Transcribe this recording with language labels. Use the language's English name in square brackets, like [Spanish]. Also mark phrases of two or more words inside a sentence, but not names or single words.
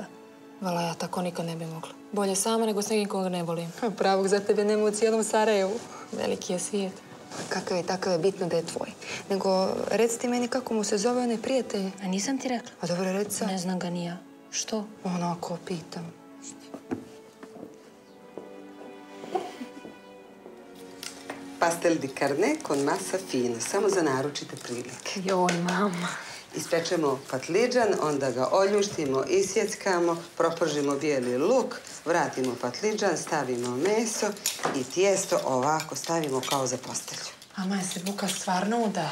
[Bosnian] Vala, ja tako nikad ne bi mogla. Bolje sama nego s nekim koga ne volim. Pravog za tebe nema u cijelom Sarajevu. Veliki je svijet. Kakav je, takav je, bitno da je tvoj. Nego, reci ti meni kako mu se zove onaj prijatelj. A nisam ti rekla. A dobro, reci sad. Ne znam ga ni ja. Što? Onako, pitam. [Ladino] Pastel di carne con masa fina, [Bosnian] samo za naročite prilike. Joj, mama. Ispečemo patliđan, onda ga oljuštimo, isjeckamo, propržimo bijeli luk, vratimo patliđan, stavimo meso i tijesto ovako stavimo kao za postelju. Ama je se Buka stvarno uda?